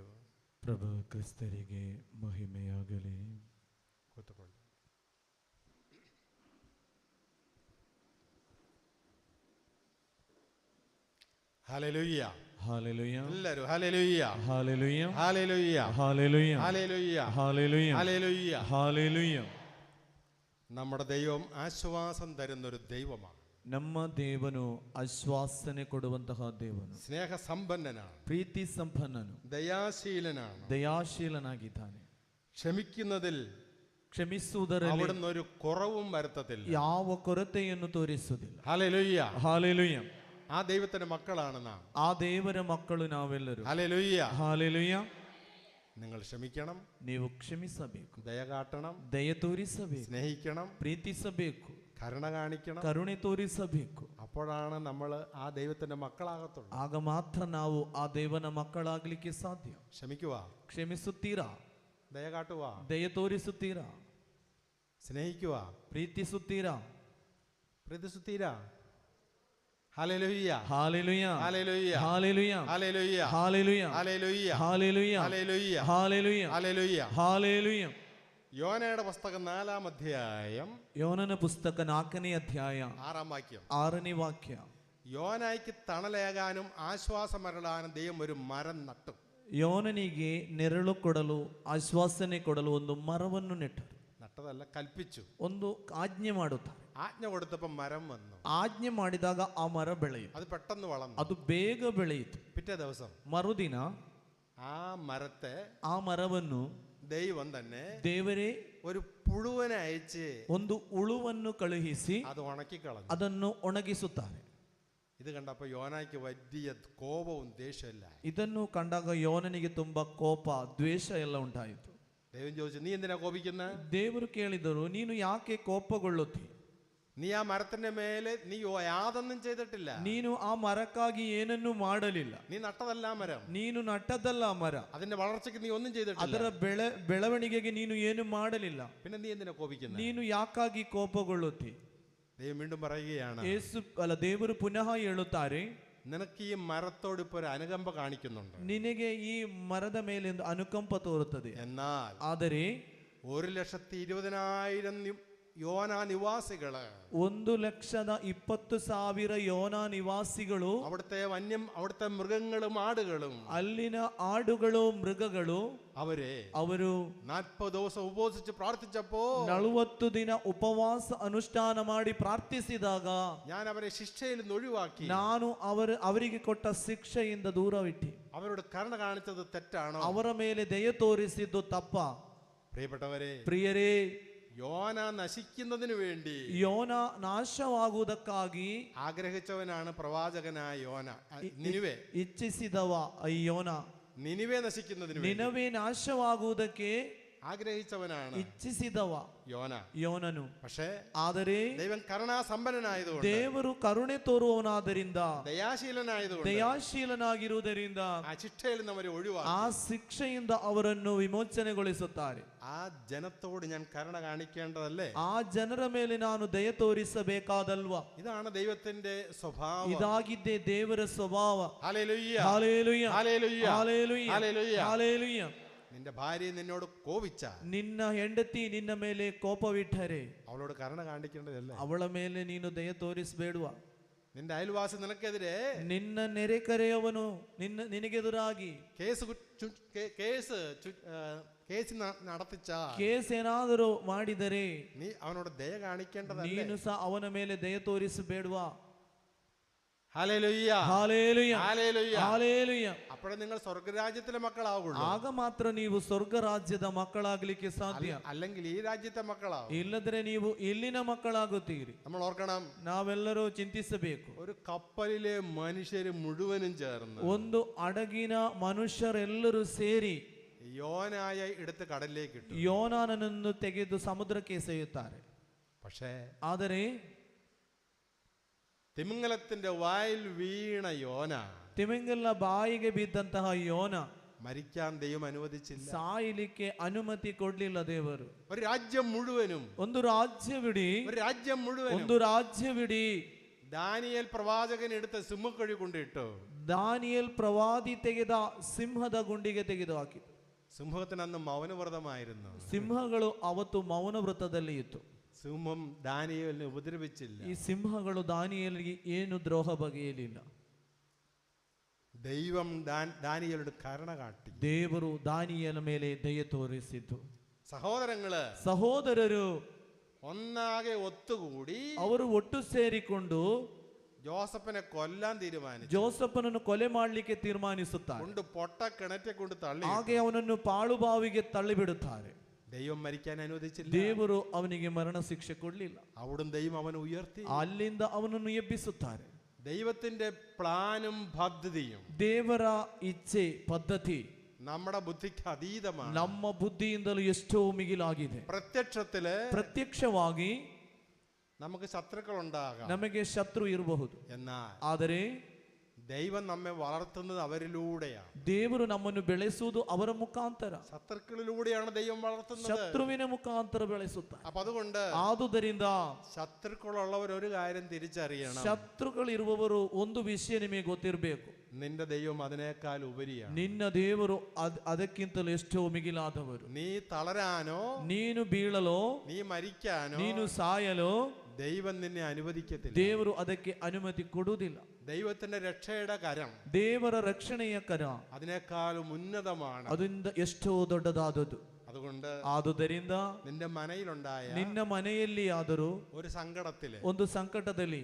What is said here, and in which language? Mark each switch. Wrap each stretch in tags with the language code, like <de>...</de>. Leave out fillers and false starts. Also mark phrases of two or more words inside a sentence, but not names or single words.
<kn>ಪ್ರಭು ಕ್ರಿಸ್ತರಿಗೆ ಮಹಿಮೆಯಾಗಲಿ. ಕೂತುಕೊಳ್ಳಿ. ಹಲ್ಲೆಲೂಯ, ಹಾಲೆಲೂಯ, ಎಲ್ಲರೂ ಹಲ್ಲೆಲೂಯ, ಹಾಲೆಲೂಯ, ಹಲ್ಲೆಲೂಯ, ಹಾಲೆಲೂಯ,</kn> <ml>ഹല്ലേലൂയ,</ml> <kn>ಹಾಲೆಲൂയ,</kn> <ml>ഹല്ലേലൂയ.</ml> <kn>ಹಾಲೆಲೂಯ.</kn> <ml>നമ്മുടെ ദൈവം ആശ്വാസം തരുന്നൊരു ദൈവമാണ്.</ml> <kn>ನಮ್ಮ ದೇವನು ಆಶ್ವಾಸನೆ ಕೊಡುವಂತಹ ದೇವನು,</kn> <ml>സ്നേഹസമ്പന്നനാണ്,</ml> <kn>ಪ್ರೀತಿ ಸಂಪನ್ನನು,</kn> <ml>ദയാശീലനാണ്,</ml> <kn>ದಯಾಶೀಲನಾಗಿದ್ದಾನೆ.</kn> <ml>ക്ഷമിക്കുന്നതിൽ</ml> <kn>ಕ್ಷಮಿಸುವುದರಲ್ಲಿ</kn> <ml>അവിടുന്ന് ഒരു കുറവും വരുത്തത്തില്ല.</ml> <kn>ಯಾವ ಕೊರತೆಯನ್ನು ತೋರಿಸುವುದಿಲ್ಲ.</kn> <ml>ഹല്ലേലൂയ.</ml> <kn>ಹಾಲೆಲೂಯ.</kn> <ml>ആ ദൈവത്തിന്റെ മക്കളാണ് നാം.</ml> <kn>ಆ ದೇವರ ಮಕ್ಕಳು ನಾವೆಲ್ಲರೂ.</kn> <ml>ഹല്ലേലൂയ.</ml> <kn>ಹಾಲೆಲೂಯ.</kn> <ml>നിങ്ങൾ ക്ഷമിക്കണം,</ml> <kn>ನೀವು ಕ್ಷಮಿಸಬೇಕು,</kn> <ml>ദയ കാട്ടണം,</ml> <kn>ದಯ ತೋರಿಸಬೇಕು,</kn> <ml>സ്നേഹിക്കണം,</ml> <kn>ಪ್ರೀತಿಸಬೇಕು,</kn> <ml>കരുണ കാണിക്കണം.</ml> <kn>ಕರುಣೆ ತೋರಿಸಬೇಕು.</kn> <ml>അപ്പോഴാണ് നമ്മൾ ആ ദൈവത്തിന്റെ മക്കളാകത്തുള്ളൂ.</ml> <kn>ಆಗ ಮಾತ್ರ ನಾವು ಆ ದೇವನ ಮಕ್ಕಳಾಗಲಿಕ್ಕೆ ಸಾಧ್ಯ.</kn> <ml>ക്ഷമിക്കുക,</ml> <kn>ಕ್ಷಮಿಸುತ್ತೀರಾ?</kn> <ml>ദയ കാട്ടുക,</ml> <kn>ದಯ ತೋರಿಸುತ್ತೀರಾ?</kn> <ml>സ്നേഹിക്കുക,</ml> <kn>ಪ್ರೀತಿಸುತ್ತೀರಾ?</kn> <ml>പ്രതിസുത്തീരാ. ഹല്ലേലൂയ,</ml> <kn>ಹಾಲೆಲೂಯ,</kn> <ml>ഹല്ലേലൂയ,</ml> <kn>ಹಾಲೆಲೂಯ,</kn> <ml>ഹല്ലേലൂയ,</ml> <kn>ಹಾಲೆಲೂಯ,</kn> <ml>ഹല്ലേലൂയ,</ml> <kn>ಹಾಲೆಲೂಯ,</kn> <ml>ഹല്ലേലൂയ,</ml> <kn>ಹಾಲೆಲೂಯ,</kn> <ml>ഹല്ലേലൂയ.</ml> <kn>ಹಾಲೆಲೂಯ.</kn> <ml>യോനയുടെ പുസ്തകം 4-ാം അധ്യായം</ml> <kn>ಯೋನನ ಪುಸ್ತಕ 4ನೇ ಅಧ್ಯಾಯ</kn> <ml>6-ാം വാക്യം.</ml> <kn>6ನೇ ವಾಕ್ಯ.</kn> <ml>യോനായ്ക്ക് തണലേകാനും ആശ്വാസമരളാനും ദൈവം ഒരു മരം നട്ടു.</ml> <kn>ಯೋನನಿಗೆ ನೆರಳು ಕೊಡಲು, ಆಶ್ವಾಸನೆ ಕೊಡಲು ಒಂದು ಮರವನ್ನು ನೆಟ್ಟರು.</kn> <ml>നട്ടതല്ല, കൽപ്പിച്ചു.</ml> <kn>ಒಂದು ಆಜ್ಞೆ ಮಾಡುತ್ತಾರೆ.</kn> <ml>ആജ്ഞ കൊടുത്തപ്പോൾ മരം വന്നു.</ml> <kn>ಆಜ್ಞೆ ಮಾಡಿದಾಗ ಆ ಮರ ಬೆಳೆಯಿತು.</kn> <ml>അത് പെട്ടെന്ന് വളർന്നു.</ml> <kn>ಅದು ಬೇಗ ಬೆಳೆಯಿತು.</kn> <ml>പിറ്റേ ദിവസം</ml> <kn>ಮರುದಿನ</kn> <ml>ആ മരത്തെ</ml> <kn>ಆ ಮರವನ್ನು</kn> <ml>ദൈവം തന്നെ</ml> <kn>ದೇವರೇ</kn> <ml>ഒരു പുഴുവിനെ അയച്ച്</ml> <kn>ಒಂದು ಹುಳುವನ್ನು ಕಳುಹಿಸಿ</kn> <ml>അത് ഉണക്കിക്കളഞ്ഞു.</ml> <kn>ಅದನ್ನು ಒಣಗಿಸುತ್ತಾರೆ.</kn> <ml>ഇത് കണ്ടപ്പോൾ യോനായ്ക്ക് വലിയ കോപവും ദേഷ്യമില്ല.</ml> <kn>ಇದನ್ನು ಕಂಡಾಗ ಯೋನನಿಗೆ ತುಂಬಾ ಕೋಪ, ದ್ವೇಷ ಎಲ್ಲ ಉಂಟಾಯಿತು.</kn> <ml>ദൈവം ചോദിച്ചു, നീ എന്തിനാ കോപിക്കുന്നത്?</ml> <kn>ದೇವರು ಕೇಳಿದರು, ನೀನು ಯಾಕೆ ಕೋಪಗೊಳ್ಳುತ್ತಿ?</kn> <ml>നീ ആ മരത്തിന്റെ മേലെ നീ യാതൊന്നും ചെയ്തിട്ടില്ല.</ml> <kn>ನೀನು ಆ ಮರಕ್ಕಾಗಿ ಏನನ್ನೂ ಮಾಡಲಿಲ್ಲ.</kn> <ml>നീ നട്ടതല്ല മരം,</ml> <kn>ನೀನು ನಟ್ಟದಲ್ಲ ಮರ.</kn> <ml>അതിന്റെ വളർച്ചയ്ക്ക് നീ ഒന്നും ചെയ്തിട്ടില്ല.</ml> <kn>ಅದರ ಬೆಳವಣಿಗೆಗೆ ನೀನು ಏನು ಮಾಡಲಿಲ್ಲ.</kn> <ml>പിന്നെ നീ എന്തിനാ കോപിക്കുന്നത്?</ml> <kn>ನೀನು ಯಾಕಾಗಿ ಕೋಪಗೊಳ್ಳುತ್ತಿ?</kn> <ml>ദൈവം വീണ്ടും പറയുകയാണ്,</ml> <kn>ದೇವರು ಪುನಃ ಹೇಳುತ್ತಾರೆ,</kn> <ml>നിനക്ക് ഈ മരത്തോട് ഇപ്പൊ ഒരു അനുകമ്പ കാണിക്കുന്നുണ്ട്.</ml> <kn>ನಿನಗೆ ಈ ಮರದ ಮೇಲೆ ಒಂದು ಅನುಕಂಪ ತೋರುತ್ತದೆ.</kn> <ml>എന്നാൽ</ml> <kn>ಆದರೆ</kn> <ml>1,20,000 യോന നിവാസികള്,</ml> <kn>1,20,000 ಯೋನ ನಿವಾಸಿಗಳು,</kn> <ml>അവിടുത്തെ മൃഗങ്ങളും ആടുകളും,</ml> <kn>ಅಲ್ಲಿನ ಆಡುಗಳು ಮೃಗಗಳು,</kn> <ml>ಅವರು 40 ദിവസം ഉപവസിച്ച് പ്രാർത്ഥിച്ചപ്പോ</ml> <kn>40 ದಿನ ಉಪವಾಸ ಅನುಷ್ಠಾನ ಮಾಡಿ ಪ್ರಾರ್ಥಿಸಿದಾಗ</kn> <ml>ഞാൻ അവരെ ശിക്ഷയിൽ നിന്ന് ഒഴിവാക്കി,</ml> <kn>ನಾನು ಅವರಿಗೆ ಕೊಟ್ಟ ಶಿಕ್ಷೆಯಿಂದ ದೂರವಿಟ್ಟು</kn> <ml>അവരോട് കരുണ കാണിച്ചത് തെറ്റാണോ?</ml> <kn>ಅವರ ಮೇಲೆ ದಯ ತೋರಿಸಿದ್ದು ತಪ್ಪ?</kn> <ml>പ്രിയരേ, യോന നശിക്കുന്നതിന് വേണ്ടി,</ml> <kn>ಯೋನ ನಾಶವಾಗುವುದಕ್ಕಾಗಿ</kn> <ml>ആഗ്രഹിച്ചവനാണ് പ്രവാചകനായ യോന. നിനിവേ</ml> <kn>ಇಚ್ಛಿಸಿದವ ಯೋನ,</kn> <ml>നിനിവേ നശിക്കുന്നതിന് വേണ്ടി,</ml> <kn>ನಿನವೇ ನಾಶವಾಗುವುದಕ್ಕೆ</kn> <ml>ആഗ്രഹിച്ചവനാണ്</ml> <kn>ಇಚ್ಛಿಸಿದವ ಯೋನನು.</kn> <ml>പക്ഷേ</ml> <kn>ಆದರೆ</kn> <ml>ദൈവം കരുണാസമ്പന്നനായതുകൊണ്ട്,</ml> <kn>ದೇವರು ಕರುಣೆ ತೋರುವವನಾದ್ದರಿಂದ,</kn> <ml>ദയാശീലനായതുകൊണ്ട്</ml> <kn>ಆ</kn> <ml>ശിക്ഷയിൽ നിന്ന് അവരെ ഒഴിവാക്കി,</ml> <kn>ಆ ಶಿಕ್ಷೆಯಿಂದ ಅವರನ್ನು ವಿಮೋಚನೆಗೊಳಿಸುತ್ತಾರೆ.</kn> <ml>ആ ജനത്തോട് ഞാൻ കരുണ കാണിക്കേണ്ടതല്ലേ?</ml> <kn>ಆ ಜನರ ಮೇಲೆ ನಾನು ದಯ ತೋರಿಸಬೇಕಾದಲ್ವಾ?</kn> <ml>ഇതാണ് ദൈവത്തിന്റെ സ്വഭാവം.</ml> <kn>ಇದಾಗಿದ್ದೇ ದೇವರ ಸ್ವಭಾವ.</kn> <ml>ഹല്ലേലൂയ, ഹല്ലേലൂയ, ഹല്ലേലൂയ, ഹല്ലേലൂയ, ഹല്ലേലൂയ. ഹല്ലേലൂയ. നിന്റെ ഭാര്യ നിന്നോട് കോപിച്ച,</ml> <kn>ನಿನ್ನ ಹೆಂಡತಿ ನಿನ್ನ ಮೇಲೆ ಕೋಪವಿಟ್ಟರೆ</kn> <ml>അവളോട് കരുണ കാണിക്കേണ്ടതല്ലേ?</ml> <kn>ಅವಳ ಮೇಲೆ ನೀನು ದಯ ತೋರಿಸಬೇಡುವ?</kn> <ml>നിന്റെ അയൽവാസി നിനക്കെതിരെ</ml> <kn>ನಿನ್ನ ನೆರೆಕರೆಯವನು ನಿನಗೆದುರಾಗಿ</kn> <ml>കേസ് നടത്തിച്ച</ml> <kn>ಕೇಸ್ ಏನಾದರೂ ಮಾಡಿದರೆ</kn> <ml>നീ അവനോട് ദയ കാണിക്കേണ്ടതല്ലേ?</ml> <kn>ನೀನು ಸಹ ಅವನ ಮೇಲೆ ದಯ ತೋರಿಸಬೇಡವಾ?</kn> <ml>ഹല്ലേലൂയ,</ml> <kn>ಹಾಲೆಲೂಯ,</kn> <ml>ഹല്ലേലൂയ.</ml> <kn>ಹಾಲೆಲೂಯ.</kn> <ml>അപ്പോഴേ നിങ്ങൾ സ്വർഗരാജ്യത്തിലെ മക്കളാവുള്ളൂ.</ml> <kn>ಆಗ ಮಾತ್ರ ನೀವು ಸ್ವರ್ಗ ರಾಜ್ಯದ ಮಕ್ಕಳಾಗಲಿಕ್ಕೆ ಸಾಧ್ಯ.</kn> <ml>അല്ലെങ്കിൽ ഈ രാജ്യത്തെ മക്കളാവും.</ml> <kn>ಇಲ್ಲದ್ರೆ ನೀವು ಇಲ್ಲಿನ ಮಕ್ಕಳಾಗುತ್ತೀರಿ.</kn> <ml>നമ്മൾ ഓർക്കണം,</ml> <kn>ನಾವೆಲ್ಲರೂ ಚಿಂತಿಸಬೇಕು.</kn> <ml>ഒരു കപ്പലിലെ മനുഷ്യര് മുഴുവനും ചേർന്ന്</ml> <kn>ಒಂದು ಹಡಗಿನ ಮನುಷ್ಯರೆಲ್ಲರೂ ಸೇರಿ</kn> <ml>യോനായെ എടുത്ത് കടലിലേക്ക് ഇട്ടു.</ml> <kn>ಯೋನಾನನನ್ನು ತೆಗೆದು ಸಮುದ್ರಕ್ಕೆ ಎಸೆಯುತ್ತಾರೆ.</kn> <ml>പക്ഷേ</ml> <kn>ಆದರೆ</kn> <ml>തിമിംഗലത്തിന്റെ വായിൽ വീണ യോന,</ml> <kn>ತಿಮಿಂಗಲ ಬಾಯಿಗೆ ಬಿದ್ದಂತಹ ಯೋನ</kn> <ml>മരിക്കാൻ ദൈവം അനുവദിച്ചില്ല.</ml> <kn>ಸಾಯಲಿಕ್ಕೆ ಅನುಮತಿ ಕೊಡ್ಲಿಲ್ಲ ದೇವರು.</kn> <ml>ഒരു രാജ്യം മുഴുവനും,</ml> <kn>ಒಂದು ರಾಜ್ಯವಿಡೀ,</kn> <ml>ഒരു രാജ്യം മുഴുവനും</ml> <kn>ಒಂದು ರಾಜ್ಯವಿಡೀ</kn> <ml>ദാനിയേൽ പ്രവാചകൻ എടുത്ത് സിംഹക്കുഴി കൊണ്ടിട്ടു.</ml> <kn>ದಾನಿಯೇಲ್ ಪ್ರವಾದಿ ತೆಗೆದ ಸಿಂಹದ ಗುಂಡಿಗೆ ತೆಗೆದು ಹಾಕಿತು.</kn> <ml>സിംഹത്തിന് അന്ന് മൗനവ്രതമായിരുന്നു.</ml> <kn>ಸಿಂಹಗಳು ಅವತ್ತು ಮೌನ ವೃತ್ತದಲ್ಲಿ ಇತ್ತು.</kn> <ml>സിംഹം ദാനിയേലിനെ ഉപദ്രവിച്ചില്ല.</ml> <kn>ಈ ಸಿಂಹಗಳು ದಾನಿಯೇಲಿಗೆ ಏನು ದ್ರೋಹ ಬಗೆಯಲಿಲ್ಲ.</kn> <ml>ദൈവം ദാനിയേലിനോട് കരുണ കാട്ടി.</ml> <kn>ದೇವರು ದಾನಿಯೇಲ ಮೇಲೆ ದಯೆ ತೋರಿಸಿದ್ದು.</kn> <ml>സഹോദരರು ഒന്നാകെ ഒത്തുകൂടി</ml> <kn>ಅವರು ಒಟ್ಟು ಸೇರಿಕೊಂಡು</kn> <ml>ജോസഫിനെ കൊല്ലാൻ തീരുമാനിച്ചു.</ml> <kn>ಜೋಸಫನನ್ನು ಕೊಲೆ ಮಾಡಲಿಕ್ಕೆ ತೀರ್ಮಾನಿಸುತ್ತಾರೆ.</kn> <ml>കൊണ്ട് പൊട്ട കിണറ്റെ കൊണ്ട് തള്ളി.</ml> <kn>ಹಾಗೆ ಅವನನ್ನು ಪಾಳುಬಾವಿಗೆ ತಳ್ಳಿಬಿಡುತ್ತಾರೆ.</kn> <ml>ദൈവം മരിക്കാൻ അനുവദിച്ചില്ല.</ml> <kn>ದೇವರು ಅವನಿಗೆ ಮರಣ ಶಿಕ್ಷೆ ಕೊಡಲಿಲ್ಲ.</kn> <ml>അവിടുന്ന് ദൈവം അവനെ ഉയർത്തി.</ml> <kn>ಅಲ್ಲಿಂದ ಅವನನ್ನು ಎಬ್ಬಿಸುತ್ತಾರೆ.</kn> <ml>ദൈവത്തിന്റെ പ്ലാനും പദ്ധതിയും</ml> <kn>ದೇವರ ಇಚ್ಛೆ ಪದ್ಧತಿ</kn> <ml>നമ്മുടെ ബുദ്ധിക്ക് അതീതമാണ്.</ml> <kn>ನಮ್ಮ ಬುದ್ಧಿಯಿಂದಲೂ ಎಷ್ಟೋ ಮಿಗಿಲಾಗಿದೆ. ಪ್ರತ್ಯಕ್ಷವಾಗಿ</kn> <ml>നമുക്ക് ശത്രുക്കൾ ഉണ്ടാകാം,</ml> <kn>ನಮಗೆ ಶತ್ರು ಇರಬಹುದು.</kn> <ml>എന്നാൽ</ml> <kn>ಆದರೆ</kn> <ml>ദൈവം നമ്മെ വളർത്തുന്നത് അവരിലൂടെയാണ്.</ml> <kn>ದೇವರು ನಮ್ಮನ್ನು ಬೆಳೆಸುವುದು ಅವರ ಮುಖಾಂತರ.</kn> <ml>ശത്രുക്കളിലൂടെയാണ് ദൈവം വളർത്തുന്നത്.</ml> <kn>ಶತ್ರುವಿನ ಮುಖಾಂತರ ಬೆಳೆಸುತ್ತಾರೆ.</kn> <ml>അപ്പൊ അതുകൊണ്ട്</ml> <kn>ಆದುದರಿಂದ</kn> <ml>ശത്രുക്കളുള്ളവർ ഒരു കാര്യം തിരിച്ചറിയണം.</ml> <kn>ಶತ್ರುಗಳಿರುವವರು ಒಂದು ವಿಷಯ ನಿಮಗೆ ಗೊತ್ತಿರಬೇಕು.</kn> <ml>നിന്റെ ദൈവം അതിനേക്കാൾ ഉപരിയാണ്.</ml> <kn>ನಿನ್ನ ದೇವರು ಅದಕ್ಕಿಂತಲೂ ಎಷ್ಟೋ ಮಿಗಿಲಾದವರು.</kn> <ml>നീ തളരാനോ,</ml> <kn>ನೀನು ಬೀಳಲೋ,</kn> <ml>നീ മരിക്കാനോ,</ml> <kn>ನೀನು ಸಾಯಲೋ</kn> <ml>ദൈവം നിന്നെ അനുവദിക്കത്തില്ല.</ml> <kn>ದೇವರು ಅದಕ್ಕೆ ಅನುಮತಿ ಕೊಡುವುದಿಲ್ಲ.</kn> <ml>ദൈവത്തിന്റെ രക്ഷയുടെ കരം,</ml> <kn>ದೇವರ ರಕ್ಷಣೆಯ ಕರ</kn> <ml>അതിനേക്കാളും ഉന്നതമാണ്.</ml> <kn>ಅದರಿಂದ ಎಷ್ಟೋ ದೊಡ್ಡದಾದದ್ದು.</kn> <ml>അതുകൊണ്ട്</ml> <kn>ಆದುದರಿಂದ</kn> <ml>നിന്റെ മനയിലുണ്ടായ,</ml> <kn>ನಿನ್ನ ಮನೆಯಲ್ಲಿ ಆದರೂ</kn> <ml>ഒരു സങ്കടത്തില്,</ml> <kn>ಒಂದು ಸಂಕಟದಲ್ಲಿ,</kn>